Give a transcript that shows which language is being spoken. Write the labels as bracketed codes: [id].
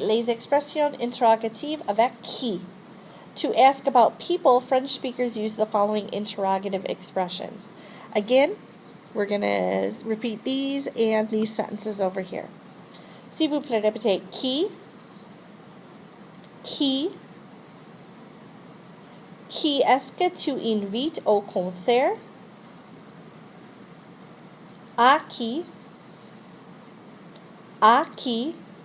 [fr] Les expressions interrogatives avec qui. [en] To ask about people, French speakers use the following interrogative expressions. Again, we're going to repeat these and these sentences over here. [fr] S'il vous plaît, répétez qui. Qui. Qui est-ce que tu invites au concert? À qui? À qui?